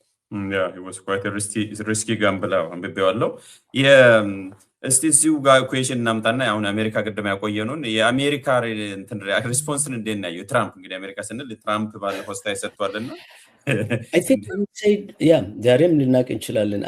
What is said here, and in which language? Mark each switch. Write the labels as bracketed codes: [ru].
[en] Yeah, it was quite a risky gamble. [am] Yeah, እስቲ እዚሁ ጋር ኩዌሽን እናምጣና አሁን አሜሪካ ቀደም ያቆየነውን የአሜሪካ ሪስፖንስ እንዴት ነው? ትራምፕ እንግዲህ አሜሪካ ስንል ትራምፕ ባለፈው ስታይ ሰጥቷልና [en] I think we said, yeah, [am] ዛሬም ልናቅ እንችላለን.